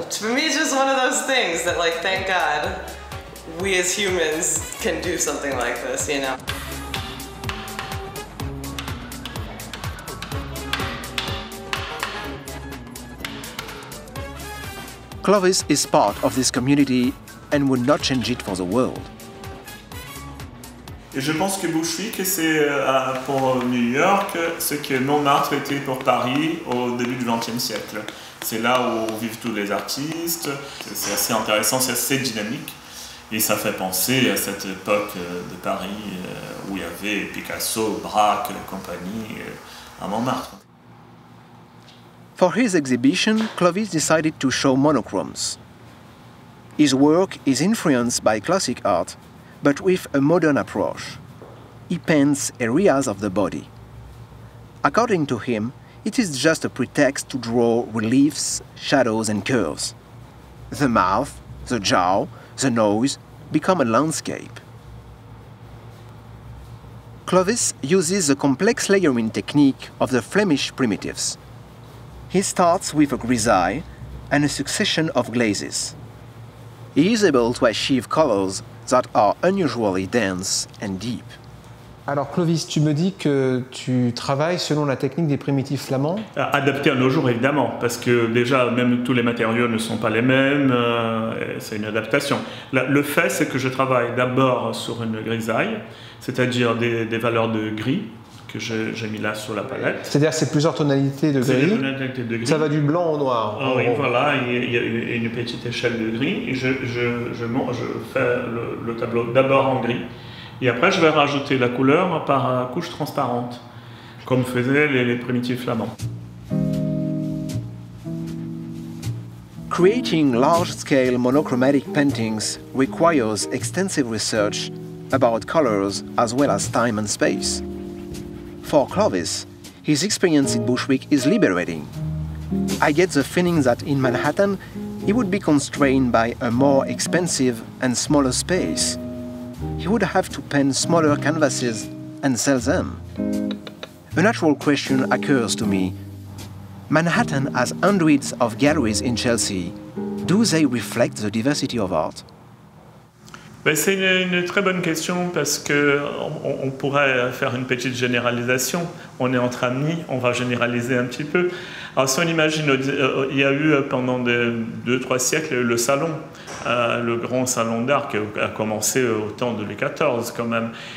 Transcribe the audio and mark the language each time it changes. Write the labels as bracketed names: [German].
[English] For me, it's just one of those things that, like, thank God, we as humans can do something like this, you know. Clovis is part of this community and would not change it for the world. [French] Et je pense que Bushwick, c'est pour New York ce que Montmartre était pour Paris au début du XXe siècle. C'est là où vivent tous les artistes, c'est assez intéressant, c'est assez dynamique. Et ça fait penser à cette époque de Paris où il y avait Picasso, Braque, compagnie à Montmartre. [English] For his exhibition, Clovis decided to show monochromes. His work is influenced by classic art, but with a modern approach. He paints areas of the body. According to him, it is just a pretext to draw reliefs, shadows and curves. The mouth, the jaw, the nose become a landscape. Clovis uses the complex layering technique of the Flemish primitives. He starts with a grisaille and a succession of glazes. He is able to achieve colors that are unusually dense and deep. [French] Alors Clovis, tu me dis que tu travailles selon la technique des primitifs flamands. Adapté à nos jours évidemment, parce que déjà même tous les matériaux ne sont pas les mêmes, c'est une adaptation. Le fait c'est que je travaille d'abord sur une grisaille, c'est-à-dire des valeurs de gris que j'ai mis là sur la palette. C'est-à-dire c'est plusieurs tonalités de gris. Tonalités de gris. Ça va du blanc au noir. Ah oui, voilà, il y a une petite échelle de gris. Et je fais le tableau d'abord en gris. Et après, je vais rajouter la couleur par couche transparente, comme faisaient les primitifs flamands. [English] Creating large-scale monochromatic paintings requires extensive research about colors as well as time and space. For Clovis, his experience in Bushwick is liberating. I get the feeling that in Manhattan, he would be constrained by a more expensive and smaller space. He would have to paint smaller canvases and sell them. A natural question occurs to me. Manhattan has hundreds of galleries in Chelsea. Do they reflect the diversity of art? [French] Ben, c'est une très bonne question parce qu'on pourrait faire une petite généralisation. On est entre amis, on va généraliser un petit peu. Alors si on imagine, il y a eu pendant 2-3 siècles le salon, le grand salon d'art qui a commencé au temps de Louis XIV quand même.